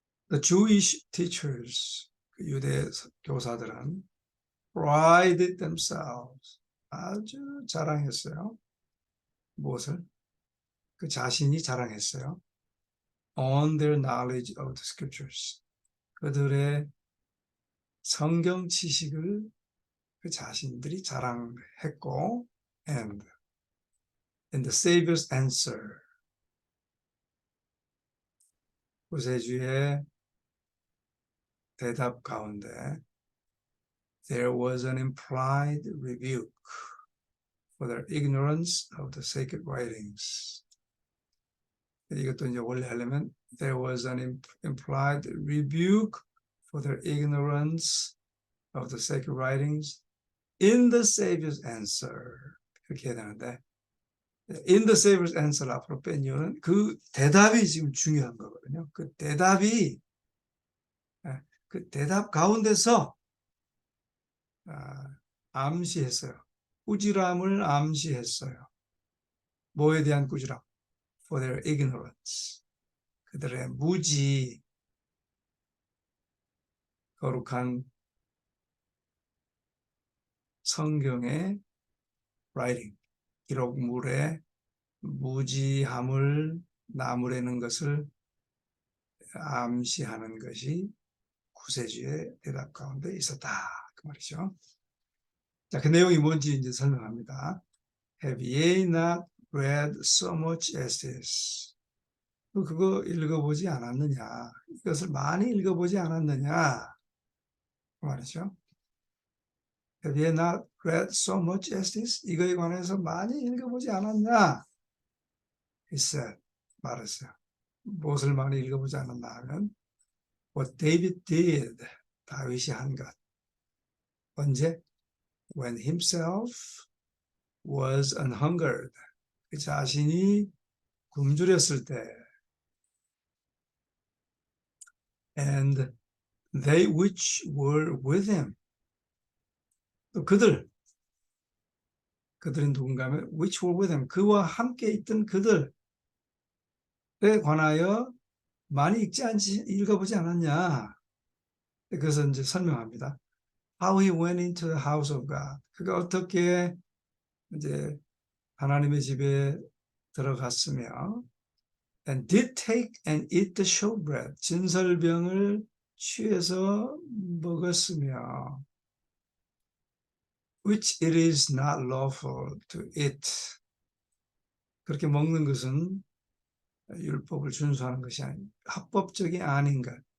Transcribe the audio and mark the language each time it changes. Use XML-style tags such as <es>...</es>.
<en>The Jewish teachers,</en> <ko>유대 교사들은</ko> <en>prided themselves,</en> <ko>아주 자랑했어요. 무엇을? 그 자신이 자랑했어요.</ko> <en>On their knowledge of the scriptures.</en> <ko>그들의 성경 지식을 그 자신들이 자랑했고,</ko> <en>and in the Savior's answer.</en> <ko>구세주의 대답 가운데</ko> <en>there was an implied rebuke for their ignorance of the sacred writings.</en> <ko>이것도 이제 원래 하려면</ko> <en>there was an implied rebuke for their ignorance of the sacred writings in the Savior's answer.</en> <ko>이렇게 해야 되는데</ko> <en>in the Savior's answer</en> <ko>앞으로 뺀 이유는 그 대답이 지금 중요한 거거든요. 그 대답이 그 대답 가운데서 암시했어요. 꾸지람을 암시했어요. 뭐에 대한 꾸지람?</ko> <en>For their ignorance.</en> <ko>그들의 무지, 거룩한 성경의 writing, 기록물의 무지함을 나무라는 것을 암시하는 것이 구세주의 대답 가운데 있었다. 그 말이죠. 자, 그 내용이 뭔지 이제 설명합니다.</ko> <en>Have ye not read so much as this?</en> <ko>그거 읽어보지 않았느냐? 이것을 많이 읽어보지 않았느냐? 그 말이죠.</ko> <en>Have ye not read so much as this?</en> <ko>이거에 관해서 많이 읽어보지 않았냐?</ko> <en>He said,</en> <ko>말했어요. 무엇을 많이 읽어보지 않았나 하면</ko> <en>What David did,</en> <ko>다윗이 한 것. 언제?</ko> <en>When himself was an hungered,</en> <ko>그 자신이 굶주렸을 때</ko> <en>and they which were with him,</en> <ko>또 그들이 누군가 하면</ko> <en>which were with him,</en> <ko>그와 함께 있던 그들에 관하여 많이 읽어보지 않았냐. 그것을 이제 설명합니다.</ko> <en>How he went into the house of God.</en> <ko>그가 어떻게 이제 하나님의 집에 들어갔으며</ko> <en>and did take and eat the showbread.</en> <ko>진설병을 취해서 먹었으며</ko> <en>which it is not lawful to eat.</en> <ko>그렇게 먹는 것은 율법을 준수하는 것이 아닌 합법적이 아닌 것.</ko>